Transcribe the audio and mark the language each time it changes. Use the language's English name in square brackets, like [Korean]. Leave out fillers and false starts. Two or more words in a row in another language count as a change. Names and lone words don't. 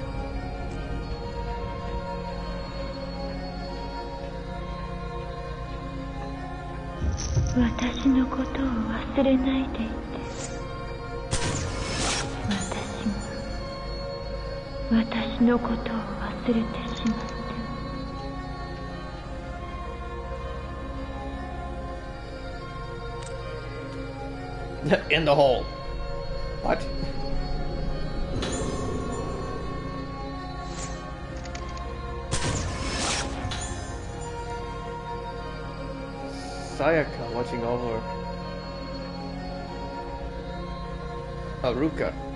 [Japanese] 私のことを忘れないでいて. 私のことを忘れてしまって. [English] In the hole. What? Sayaka watching over Haruka.